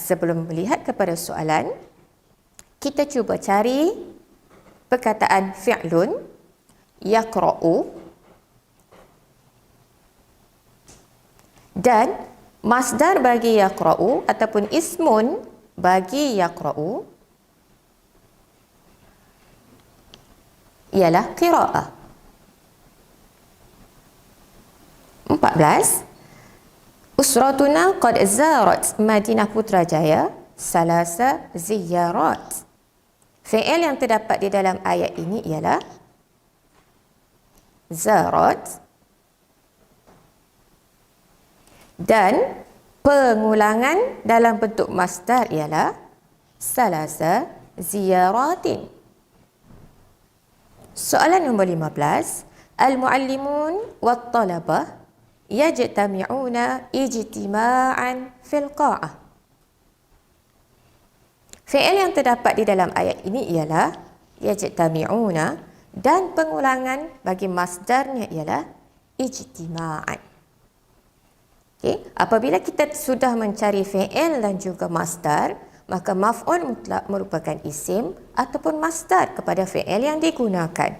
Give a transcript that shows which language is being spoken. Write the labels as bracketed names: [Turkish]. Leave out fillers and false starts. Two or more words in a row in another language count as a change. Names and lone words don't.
[Malay] Sebelum melihat kepada soalan, kita cuba cari perkataan [Arabic] فعل يقرأ [Malay] dan masdar bagi yaqra'u ataupun ismun bagi yaqra'u ialah qira'ah. 14. [Arabic] أسرتنا قد زارت مدينة Putrajaya ثلاث زيارات. [Malay] Fi'il yang terdapat di dalam ayat ini ialah zarat dan pengulangan dalam bentuk masdar ialah [Arabic] ثلاث زيارات. [Malay] Soalan nombor 15. [Arabic] المعلمون والطلبة يجتمعون اجتماعا في القاعة. [Malay] Fi'il yang terdapat di dalam ayat ini ialah yajtami'una dan pengulangan bagi masdarnya ialah ijtima'an. Okay. Apabila kita sudah mencari fi'il dan juga masdar, maka [Arabic] مفعول مطلق [Malay] merupakan isim ataupun masdar kepada fi'il yang digunakan.